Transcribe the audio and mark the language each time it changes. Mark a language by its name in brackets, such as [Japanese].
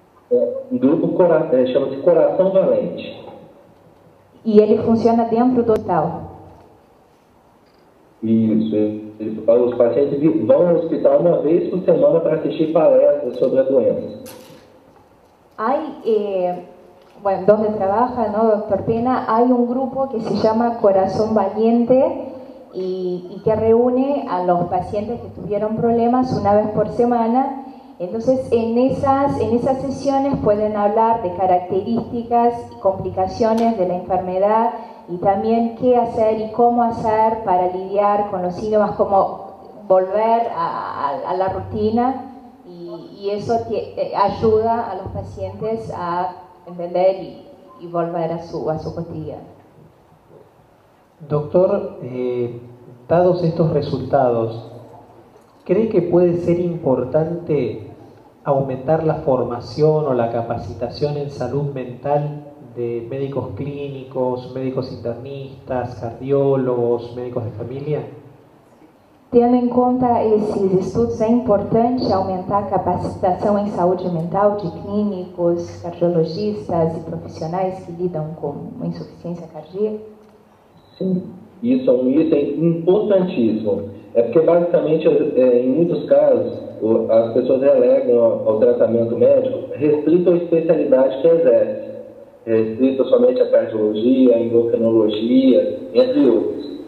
[Portuguese] O grupo chama-se Coração Valente. E ele funciona dentro do hospital? Isso. Os pacientes vão ao hospital uma vez por semana para assistir palestras sobre a doença. [Spanish] Hay, bueno, donde trabaja, ¿no, doctor Pena? Hay un grupo que se llama Corazón Valiente y que reúne a los pacientes que tuvieron problemas una vez por semana. Entonces, en esas sesiones pueden hablar de características y complicaciones de la enfermedad y también qué hacer y cómo hacer para lidiar con los síntomas, cómo volver a la rutina, y eso ayuda a los pacientes a entender y volver a su cotidiano. Doctor, dados estos resultados, ¿cree que puede ser importante aumentar la formación o la capacitación en salud mental de médicos clínicos, médicos internistas, cardiólogos, médicos de familia? [Portuguese] Tendo em conta esses estudos, é importante aumentar a capacitação em saúde mental de clínicos, cardiologistas e profissionais que lidam com uma insuficiência cardíaca? Sim, isso é um item importantíssimo. É porque, basicamente, em muitos casos, as pessoas relegam ao tratamento médico restrito à especialidade que exerce, restrito somente à cardiologia, à endocrinologia, entre outros.